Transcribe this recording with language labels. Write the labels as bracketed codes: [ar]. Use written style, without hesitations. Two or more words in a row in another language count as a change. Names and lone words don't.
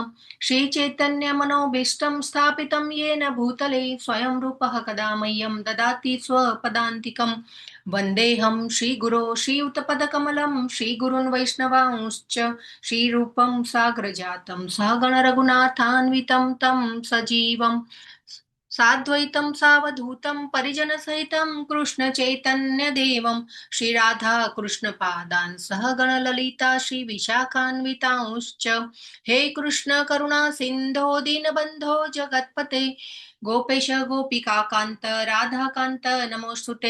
[sa] શ્રી ચૈતન્ય મનોભીષ્ટં સ્થાપિतं येन ભૂતલે સ્વયં રૂપः કદા મह्यं દદાતિ સ્વપદાન્તિકં. વંદેહં શ્રીગુરો શ્રીયુતપદકમलं શ્રીગુરૂन् વૈષ્ણવાંશ્ચ શ્રીરૂપं સાગ્રજાतं સહગણ રઘુનાથાન્વિतं तं સજીવಂ साद्वैतं सावधूतं परिजनसहितं कृष्णचैतन्यदेवं श्रीराधाकृष्णपादान् सहगणललिता श्रीविशाखान्वितांश्च. हे कृष्ण करुणा सिन्धो दीनबन्धो जगत्पते गोपेश गोपिकान्त राधाकान्त नमोऽस्तुते.